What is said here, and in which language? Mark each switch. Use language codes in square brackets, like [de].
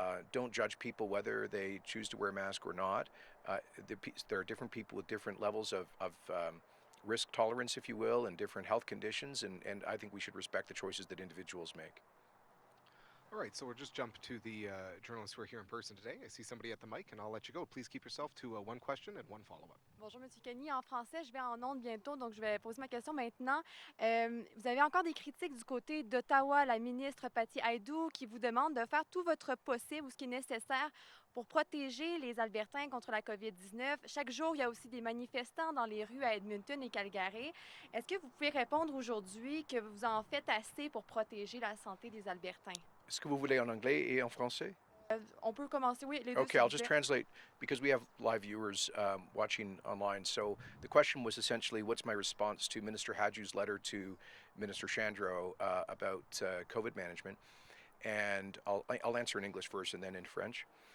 [en] Don't judge people whether they choose to wear a mask or not. There are different people with different levels of risk tolerance, if you will, and different health conditions, and I think we should respect the choices that individuals make. All right, so we'll just jump to the journalists who are here in person today. I see somebody at the mic, and I'll let you go. Please keep yourself to one question and one follow-up. [fr] Bonjour, Monsieur Kenney. En français, je vais en ondes bientôt, donc je vais poser ma question maintenant. Vous avez encore des critiques du côté d'Ottawa, la ministre Patty Aydou, qui vous demande de faire tout votre possible ou ce qui est nécessaire pour protéger les Albertains contre la COVID-19. Chaque jour, il y a aussi des manifestants dans les rues à Edmonton et Calgary. Est-ce que vous pouvez répondre aujourd'hui que vous en faites assez pour protéger la santé des Albertains? Est-ce que vous voulez en anglais et en français? On peut commencer, oui, les deux. [en] Okay, I'll just translate because we have live viewers watching online. So the question was essentially, what's my response to Minister Hadju's letter to Minister Chandro about COVID management? And I'll answer in English first and then in French.